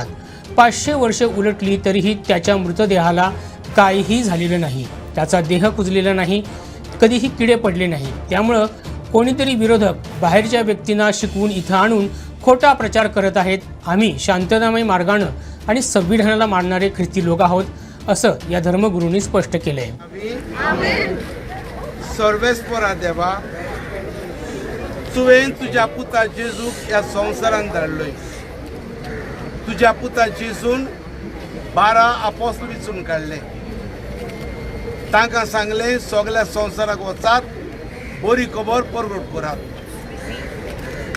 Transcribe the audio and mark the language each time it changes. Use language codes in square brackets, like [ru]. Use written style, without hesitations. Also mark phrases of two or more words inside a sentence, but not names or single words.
[mr] 500 वर्षे उलटली तरीही त्याच्या मृतदेहाला काहीही झालेलं नाही, त्याचा देह कुजलेला नाही, कधीही किडे पडले नाही। त्यामुळं कोणीतरी विरोधक बाहेरच्या व्यक्तींना शिकवून इथं आणून खोटा प्रचार करत आहेत। आम्ही शांततामय मार्गानं आणि संविधानाला मानणारे ख्रिस्ती लोक आहोत असं या धर्मगुरूंनी स्पष्ट केलंय। [kok] सर्वेस्परा देवा, तुवें तुझ्या पुता जेजूक या संवसारांत धाडलोय। तुझ्या पुता जेजून 12 अपोस्तल वेंचून काडले। तांकां सांगलें सगळ्या संवसाराक वचात, बरी खबर परगट करात।